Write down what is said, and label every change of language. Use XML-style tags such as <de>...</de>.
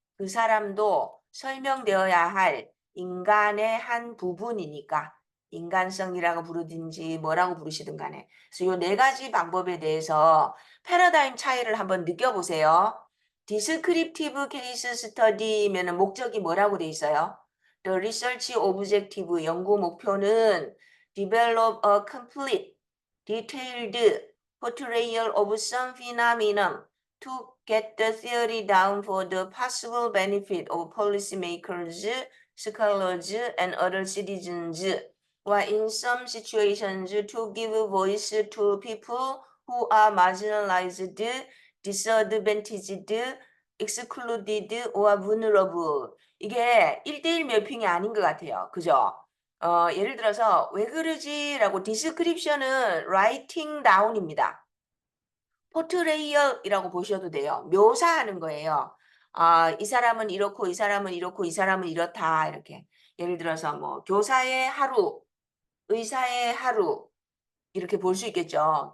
<ko>그 사람도 설명되어야 할 인간의 한 부분이니까 인간성이라고 부르든지 뭐라고 부르시든 간에. 그래서 이 네 가지 방법에 대해서 패러다임 차이를 한번 느껴보세요. 디스크립티브 케이스 스터디면은 목적이 뭐라고 돼 있어요?</ko> <en>The research objective</en> <ko>연구 목표는</ko> <en>develop a complete, detailed portrayal of some phenomenon to get the theory down for the possible benefit of policymakers, scholars, and other citizens, while in some situations to give voice to people who are marginalized, disadvantaged, excluded, or vulnerable.</en> <ko>이게 1대1 매핑이 아닌 것 같아요. 그죠? 예를 들어서 "왜 그러지?"라고 디스크립션은</ko> <en>writing down</en> <ko>입니다. 포트레이얼이라고 보셔도 돼요. 묘사하는 거예요. 아, 이 사람은 이렇고 이 사람은 이렇고 이 사람은 이렇다 이렇게. 예를 들어서 뭐 교사의 하루, 의사의 하루 이렇게 볼 수 있겠죠.</ko>